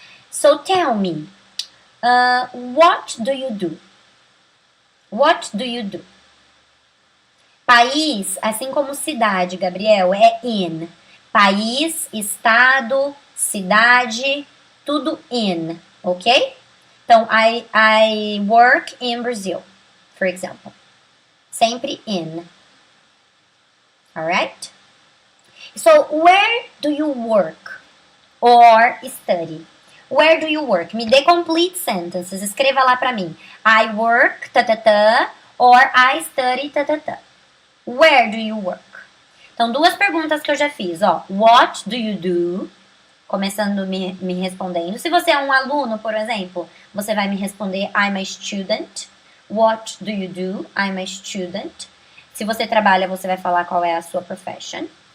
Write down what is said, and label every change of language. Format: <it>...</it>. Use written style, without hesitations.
<en>So, tell me, what do you do? What do you do?</en> <pt>País, assim como cidade, Gabriel, é in. País, estado, cidade, tudo in, ok?</pt> <en>Então, I work in Brazil, for example.</en> <pt>Sempre in.</pt> <en>Alright? So, where do you work or study? Where do you work?</en> <pt>Me dê</pt> <en>complete sentences.</en> <pt>Escreva lá pra mim.</pt> <en>I work, or I study, Where do you work?</en> <pt>Então, duas perguntas que eu já fiz, ó.</pt> <en>What do you do?</en> <pt>Começando me respondendo. Se você é um aluno, por exemplo, você vai me responder</pt> <en>I'm a student. What do you do? I'm a student.</en> <pt>Se você trabalha, você vai falar qual é a sua profession.</pt>